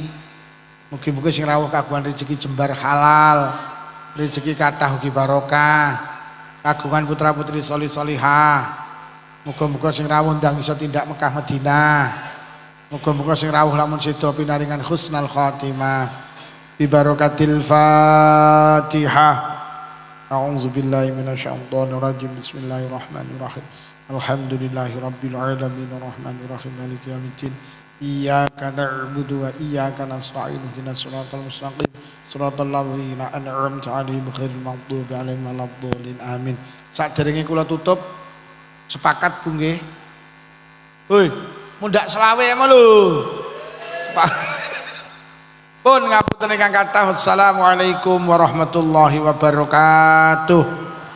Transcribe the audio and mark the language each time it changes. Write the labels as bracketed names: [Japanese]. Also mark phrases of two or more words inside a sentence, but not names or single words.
[Javanese] Mugi-mugi sing rawuh kagungan rezeki jembar halal, rezeki kathah ugi barokah, kagungan putra-putri sholih-sholihah. Muga-muga sing rawuh ndang iso tindak Mekah Madinah. Muga-muga sing rawuh lamun sedo pinaringan [Arabic] حسن الخاتمة. ببركة الفاتحة. أعوذ بالله من الشيطان الرجيم. بسم الله الرحمن الرحيم. الحمد لله رب العالمين الرحمن الرحيم مالك يوم الدين. إياك نعبد وإياك نستعين. اهدنا الصراط المستقيم. صراط الذين أنعمت عليهم غير المغضوب عليهم ولا الضالين. Amin. [Javanese] Saderenge kula tutup, sepakat Bu nggih. Hoi, mundak selawe emang lho. Pun ngapunten ingkang kathah. [Arabic] والسلام عليكم ورحمة الله وبركاته.